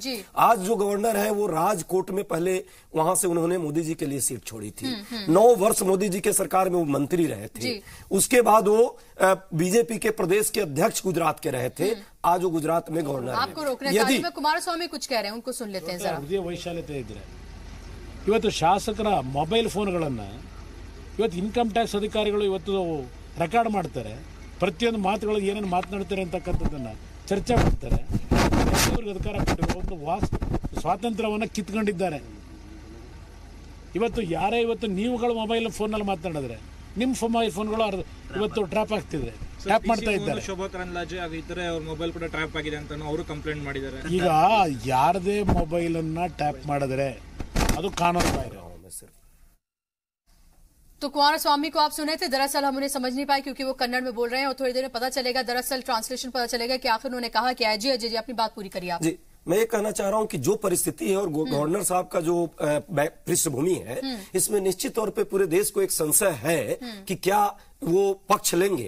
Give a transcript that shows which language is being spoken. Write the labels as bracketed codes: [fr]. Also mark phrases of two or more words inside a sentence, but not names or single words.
[hi] आज जो गवर्नर है वो राजकोट में पहले वहां से उन्होंने मोदी जी के लिए सीट छोड़ी थी। 9 वर्ष मोदी जी के सरकार में वो मंत्री रहे थे। उसके बाद वो बीजेपी के प्रदेश के अध्यक्ष गुजरात के रहे थे। आज वो गुजरात में गवर्नर आपको रोकने चाहिए। कुमारस्वामी कुछ कह रहे हैं, उनको सुन लेते हैं जरा। [kn] ವೈಶಾಲ್ಯತೆ ಇದ್ರೆ ಇವತ್ತು ಶಾಸಕರ [en] mobile phones [kn] ಇವತ್ತು [en] income tax [kn] ಅಧಿಕಾರಿಗಳು ಇವತ್ತು ರೆಕಾರ್ಡ್ ಮಾಡ್ತಾರೆ. ಪ್ರತಿಯೊಂದು ಮಾತುಗಳು ಏನೇನು ಮಾತನಾಡ್ತಾರೆ ಅಂತಕ್ಕಂಥದ್ದನ್ನು ಚರ್ಚೆ ಮಾಡ್ತಾರೆ. ಅವ್ರಿಗೆ ಅಧಿಕಾರ ಕೊಟ್ಟಿರೋ ಒಂದು ಸ್ವಾತಂತ್ರ್ಯವನ್ನು ಕಿತ್ಕೊಂಡಿದ್ದಾರೆ. ಇವತ್ತು ಯಾರೇ ಇವತ್ತು ನೀವುಗಳು [en] mobile phone [kn] ಮಾತನಾಡಿದ್ರೆ ನಿಮ್ಮ [en] mobile phones [kn] ಇವತ್ತು ಟ್ರ್ಯಾಪ್ ಆಗ್ತಿದೆ, ಟ್ರ್ಯಾಪ್ ಮಾಡ್ತಾ ಇದ್ದಾರೆ. ಶೋಭಾ ಕರಂದ್ಲಾಜೆ ಇತರೆ ಅವ್ರ ಮೊಬೈಲ್ ಕೂಡ ಟ್ರ್ಯಾಪ್ ಆಗಿದೆ ಅಂತ ಅವರು ಕಂಪ್ಲೇಂಟ್ ಮಾಡಿದ್ದಾರೆ. ಈಗ ಯಾರದೇ ಮೊಬೈಲ್ ಅನ್ನ ಟ್ಯಾಪ್ ಮಾಡಿದ್ರೆ ಅದು ಕಾನೂನು ಬಾಹಿರ. [hi] तो कुमारस्वामी को आप सुने थे, दरअसल हम उन्हें समझ नहीं पाए क्योंकि वो कन्नड़ में बोल रहे हैं और थोड़ी देर में पता चलेगा, दरअसल ट्रांसलेशन पता चलेगा कि आखिर उन्होंने कहा क्या है. जी अजय जी अपनी बात पूरी करिए आप. जी मैं ये कहना चाह रहा हूं कि जो परिस्थिति है और गवर्नर साहब का जो पृष्ठभूमि है, इसमें निश्चित तौर पे पूरे देश को एक संशय है कि क्या वो पक्ष लेंगे.